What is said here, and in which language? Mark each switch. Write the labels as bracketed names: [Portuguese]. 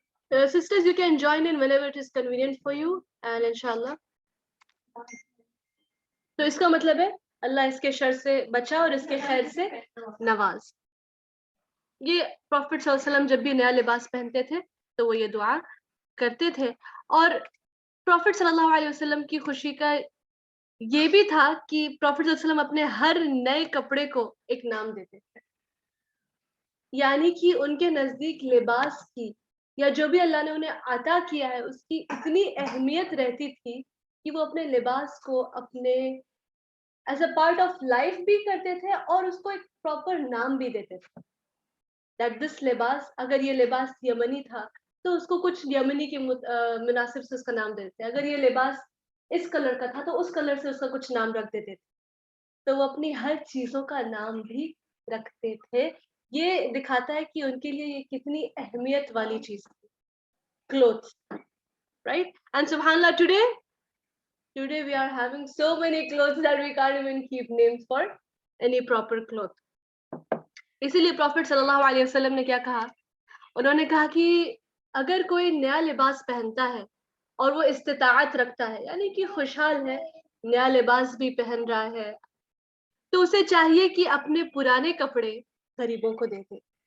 [English] Sisters, you can join in whenever it is convenient for you, and inshallah. [Urdu] تو اس کا مطلب ہے اللہ اس کے شر سے بچا اور اس کے خیر سے نواز. یہ پروفٹ صلی اللہ علیہ وسلم جب بھی نیا لباس پہنتے تھے تو وہ یہ دعا کرتے تھے. اور پروفٹ صلی اللہ علیہ وسلم کی خوشی کا یہ بھی تھا کہ پروفٹ صلی اللہ علیہ وسلم اپنے ہر نئے کپڑے کو ایک نام دیتے تھے. یعنی کہ ان کے نزدیک لباس کی یا جو بھی اللہ نے انہیں عطا کیا ہے اس کی اتنی اہمیت رہتی تھی کہ وہ اپنے لباس کو اپنے [English] as a part of life [Urdu] بھی کرتے تھے اور اس کو ایک پراپر نام بھی دیتے تھے. [English] that this [Urdu] لباس, اگر یہ لباس یمنی تھا تو اس کو کچھ یمنی کے مناسب سے اس کا نام دیتے تھے. اگر یہ لباس اس کلر کا تھا تو اس کلر سے اس کا کچھ نام رکھ دیتے تھے. تو وہ اپنی ہر چیزوں کا نام بھی رکھتے تھے. یہ دکھاتا ہے کہ ان کے لیے یہ کتنی اہمیت والی چیز تھی, [English] clothes, right? And subhanallah, today we are having so many clothes that we can't even keep names for any proper cloth. [Urdu] اسی لیے پروفٹ صلی اللہ علیہ وسلم نے کیا کہا, انہوں نے کہا کہ اگر کوئی نیا لباس پہنتا ہے اور وہ استطاعت رکھتا ہے, یعنی کہ خوشحال ہے, نیا لباس بھی پہن رہا ہے, تو اسے چاہیے کہ اپنے پرانے کپڑے غریبوں کو دے دے.